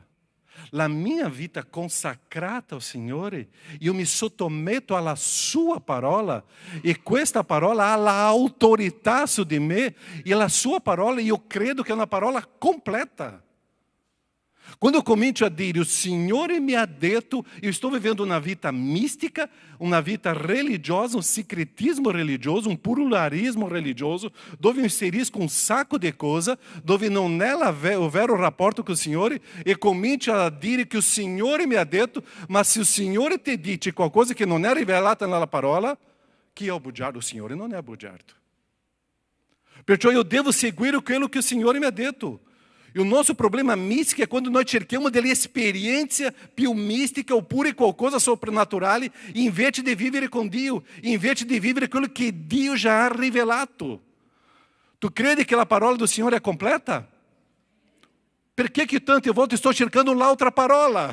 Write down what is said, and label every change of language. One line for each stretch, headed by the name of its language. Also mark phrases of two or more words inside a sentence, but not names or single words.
Italian: La mia vita consacrata al Signore, io mi sottometto alla sua parola e questa parola ha l'autorità su di me e la sua parola io credo che è una parola completa. Quando eu comincio a dire, o Signore mi ha detto,
Portuguese: eu estou vivendo uma vida mística, uma vida religiosa, um secretismo religioso, um pluralismo religioso, dove eu inserisco um saco de coisa,
Italian: dove non è o vero rapporto
Portuguese: com o
Italian: Signore, e comincio a dire che o Signore mi ha detto,
Portuguese: mas se o
Italian: Signore te dice qualcosa che non è rivelata nella parola, chi è o bugiardo? O Signore non è bugiardo. Perciò eu devo seguire
Portuguese: aquilo que o
Italian: Signore mi ha detto.
Portuguese: E o nosso problema místico é quando nós
Italian: cerchiamo delle esperienze più mistiche oppure qualcosa soprannaturale, invece di vivere con Dio, invece di vivere quello che Dio già ha rivelato. Tu credi che la parola do Signore è completa? Perché che tante volte sto cercando un'altra parola?